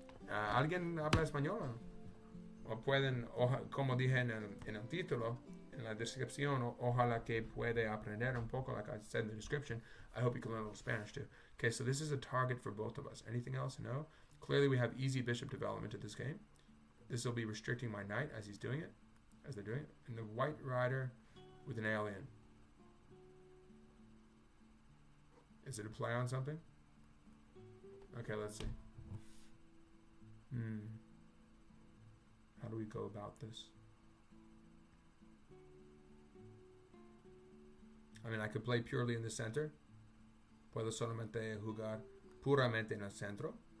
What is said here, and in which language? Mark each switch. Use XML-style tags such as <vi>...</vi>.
<es>¿Alguien habla español? O pueden, como dije en el título, en la descripción, ojalá que puede aprender un poco,</es> <en>like I said in the description. I hope you can learn a little Spanish too. Okay, so this is a target for both of us. Anything else? No? Clearly we have easy bishop development at this game. This will be restricting my knight as they're doing it. And the white rider with an alien. Is it a play on something? Okay, let's see. How do we go about this? I mean, I could play purely in the center.</en> <es>Puedo solamente jugar puramente en el centro.</es>